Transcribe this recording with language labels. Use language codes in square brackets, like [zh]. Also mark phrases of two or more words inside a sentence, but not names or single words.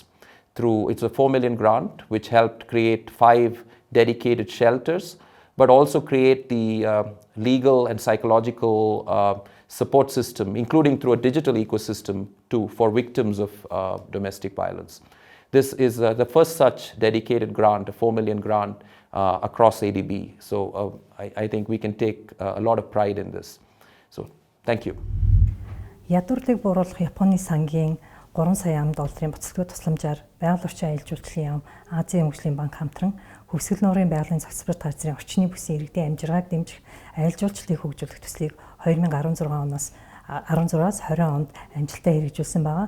[en] It's a 4 million grant, which helped create 5 dedicated shelters, but also create the legal and psychological support system, including through a digital ecosystem for victims of domestic violence. This is the first such dedicated grant, a 4 million grant, across ADB. So I think we can take a lot of pride in this. So thank you. [mn] Ядуурлыг бууруулах Японы сангийн 3 сая ам долларын буцалтгүй тусламжаар байгаль орчин аялал жуулчлалын яам Азийн хөгжлийн банк хамтран Хөвсгөл нуурын байгалийн зохицуулалт газрын орчны бүсийн иргэдийн амжиргааг дэмжих аялал жуулчлалыг хөгжүүлэх төслийг 2016 оноос 16-аас 20 онд амжилттай хэрэгжүүлсэн байгаа.